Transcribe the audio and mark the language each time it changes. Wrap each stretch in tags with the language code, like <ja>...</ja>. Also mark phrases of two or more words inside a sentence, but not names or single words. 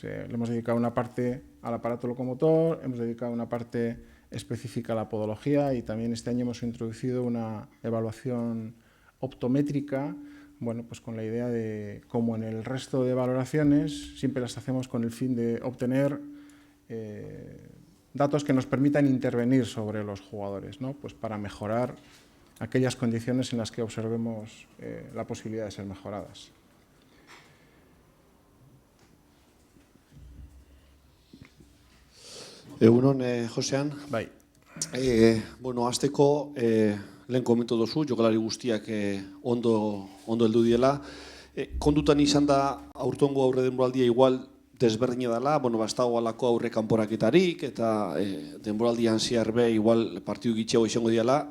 <es>Le hemos dedicado una parte al aparato locomotor, hemos dedicado una parte específica a la podología, y también este año hemos introducido una evaluación optométrica, pues con la idea de, como en el resto de valoraciones, siempre las hacemos con el fin de obtener datos que nos permitan intervenir sobre los jugadores, ¿no? Pues para mejorar aquellas condiciones en las que observemos la posibilidad de ser mejoradas.</es> <eu>Egunon, Josean. Bai. Hasteko, lehen komentu duzu, jokalari guztiak ondo heldu diela. Kondutan izan da, aurtengo aurre denboraldia igual desberdina dela, ez dago alako aurre kanporaketarik, eta denboraldian zehar be igual partidu gitxeago izango diela.</eu>